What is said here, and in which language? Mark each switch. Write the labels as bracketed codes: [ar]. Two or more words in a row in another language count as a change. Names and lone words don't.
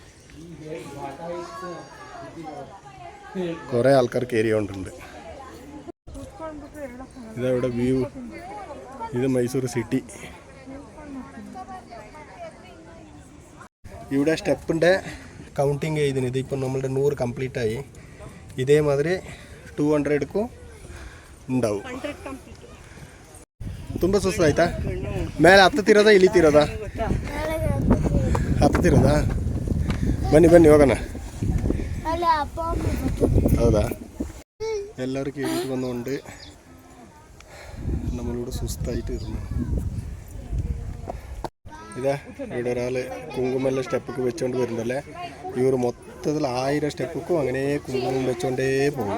[ml] കുറേ ആൾക്കാർ കയറിയോണ്ടുണ്ട്. ഇതവിടെ വ്യൂ. ഇത് മൈസൂർ സിറ്റി. ഇവിടെ സ്റ്റെപ്പിൻ്റെ കൗണ്ടിങ് ചെയ്തിന്. ഇതിപ്പോൾ നമ്മളുടെ 100 കംപ്ലീറ്റ് ആയി. ഇതേമാതിരി 200ಕ್ಕೂ ഉണ്ടാവും. [kn] ತುಂಬ ಸುಸ್ತಾಯ್ತಾ? ಮೇಲೆ ಹತ್ತುತ್ತಿರೋದಾ ಇಳಿತಿರೋದಾ? ಹತ್ತುತ್ತಿರೋದಾ? ಬನ್ನಿ ಬನ್ನಿ ಹೋಗೋಣ. ಹೌದಾ? [ml] എല്ലാവരും കയറിയിട്ട് വന്നുകൊണ്ട് നമ്മളിവിടെ സുസ്തായിട്ട് ഇരുന്നു. ഇതാ ഇവിടെ ഒരാൾ കുങ്കുമെല്ലാം സ്റ്റെപ്പൊക്കെ വെച്ചുകൊണ്ട് വരുന്നുണ്ടല്ലേ. ഇവർ മൊത്തത്തിൽ 1000 സ്റ്റെപ്പൊക്കെ അങ്ങനെ കുങ്കുമം വെച്ചുകൊണ്ടേ പോകും.